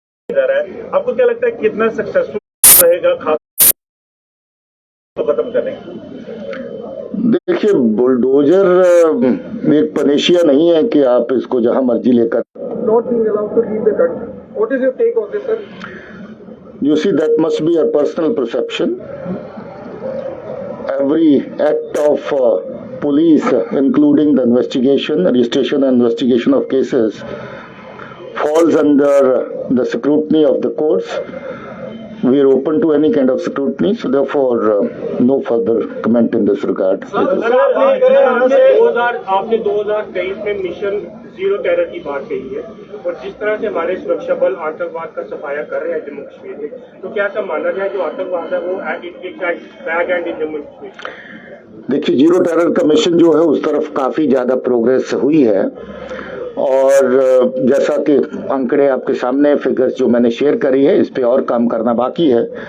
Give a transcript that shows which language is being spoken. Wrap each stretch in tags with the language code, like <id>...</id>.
<hi>आपको क्या लगता है कितना सक्सेसफुल रहेगा खास तो खत्म करने? देखिए, बुलडोजर एक पनेशिया नहीं है कि आप इसको जहां मर्जी लेकर।</hi> <en>Not being allowed to leave the country. What is your take on this, sir? You see, that must be a personal perception. Every act of police, including the investigation, registration and investigation of cases, falls under the scrutiny of the courts. We are open to any kind of scrutiny, so therefore no further comment in this regard.</en> <hi>आपने 2023 में mission zero terror की बात कही है, और जिस तरह से हमारे सुरक्षा बल आतंकवाद का सफाया कर रहे हैं जम्मू कश्मीर में, तो क्या ऐसा माना जाए जो आतंकवाद है वो</hi> <en>back and in</en> <hi>Jammu Kashmir? देखिए, जीरो टेरर का मिशन जो है उस तरफ काफी ज्यादा प्रोग्रेस हुई है, और जैसा कि आंकड़े आपके सामने, फिगर्स जो मैंने शेयर करी है, इस पे और काम करना बाकी है।</hi>